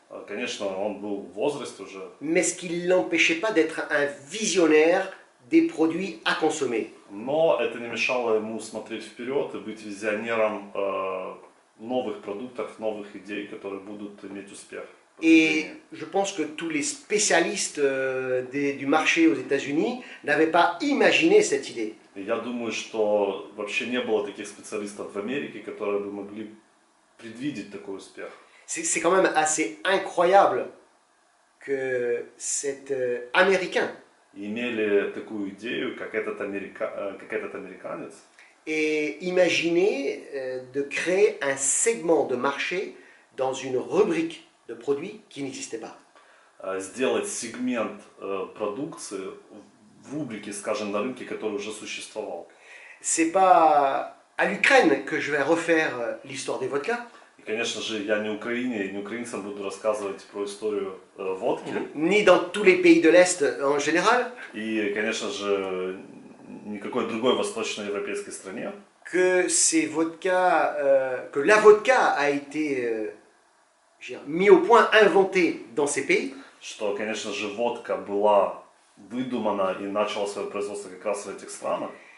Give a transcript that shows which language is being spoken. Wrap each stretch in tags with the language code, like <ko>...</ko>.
<ru>Конечно, он был в возрасте уже.</ru> <fr>Mais ce qui ne l'empêchait pas d'être un visionnaire des produits à consommer.</fr> <ru>Но это не mешало ему смотреть вперед и быть визионером новых продуктов, новых идей, которые будут иметь успех.</ru> <fr>Et je pense que tous les spécialistes du marché aux États-Unis n'avaient pas imaginé cette idée.</fr> <ru>Я думаю, что вообще не было таких специалистов в Америке, которые бы могли предвидеть такой успех.</ru> <fr>C'est quand même assez incroyable que cet Américain</fr> <ru>И имели такую идею, как как этот американец,</ru> <fr>ait imaginé de créer un segment de marché dans une rubrique de produits qui n'existait pas.</fr> <ru>Сделать сегмент продукции в рубрике, скажем, на рынке, который уже существовал.</ru> <fr>C'est pas à l'Ukraine que je vais refaire l'histoire des vodkas,</fr> <ru>И, конечно же, я не Украине, и не украинцам буду рассказывать про историю водки.</ru> <fr>ni dans tous les pays de l'Est en général,</fr> <ru>И, конечно же, никакой другой восточноевропейской стране.</ru> <fr>que ces vodkas, que la vodka a été je veux dire, mis au point, inventé dans ces pays,</fr> <ru>Что, конечно же, водка была выдумана и начала свое производство как раз в этих странах.</ru>